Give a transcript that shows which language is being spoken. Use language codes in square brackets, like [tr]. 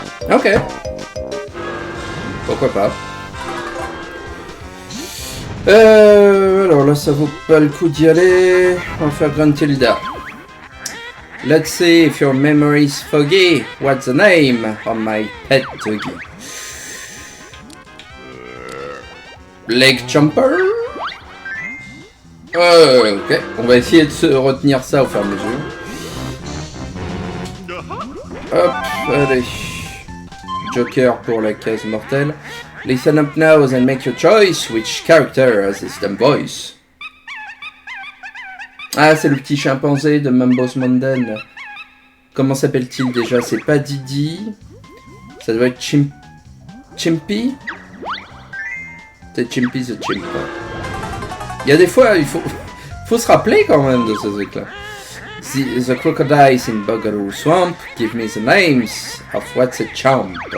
[fr] Ok. Pourquoi pas. Alors là, ça vaut pas le coup d'y aller. On va faire Gruntilda. [en] Let's see if your memory's foggy. What's the name of my pet doggy? [fr] Leg Jumper. Ok. On va essayer de se retenir ça au fur et à mesure. Hop, allez. Joker pour la case mortelle. [en] Listen up now and make your choice. Which character has this dumb voice? [fr] Ah, c'est le petit chimpanzé de Mambo's Mountain. Comment s'appelle-t-il déjà? C'est pas Didi. Ça doit être Chimpy. C'est Chimpy the Chimp. Il y a des fois, il faut se rappeler quand même de ce truc-là. [en] The crocodiles in Boogaloo Swamp. Give me the names of what's a chomp.